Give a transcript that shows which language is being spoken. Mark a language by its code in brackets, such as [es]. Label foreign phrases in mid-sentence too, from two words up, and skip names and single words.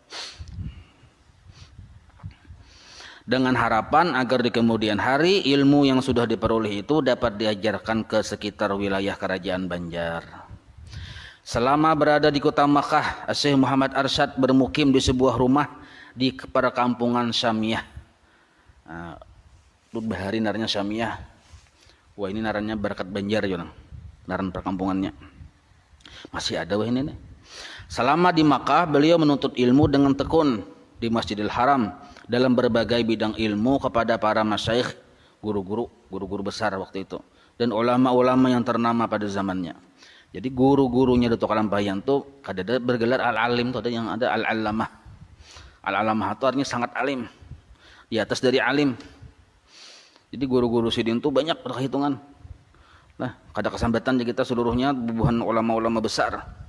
[id] Dengan harapan agar di kemudian hari ilmu yang sudah diperoleh itu dapat diajarkan ke sekitar wilayah kerajaan Banjar. Selama berada di kota Makkah, Syekh Muhammad Arsyad bermukim di sebuah rumah di perkampungan Syamiyah. [bjn] Itu bahari naranya Syamiyah. Wah, ini naranya Barakat Banjar ya, naran perkampungannya. Masih ada wah ini nih. [id] Selama di Makkah, beliau menuntut ilmu dengan tekun di Masjidil Haram dalam berbagai bidang ilmu kepada para masyayikh, guru-guru besar waktu itu, dan ulama-ulama yang ternama pada zamannya. Jadi guru-gurunya Datuk Kalampayan tuh ada bergelar al-alim tuh, ada yang ada al-allamah. Al-allamah itu artinya sangat alim, di atas dari alim. Jadi guru-guru Sidin tuh banyak perhitungan. [bjn] Nah, kada kesambatan kita seluruhnya bubuhan ulama-ulama besar.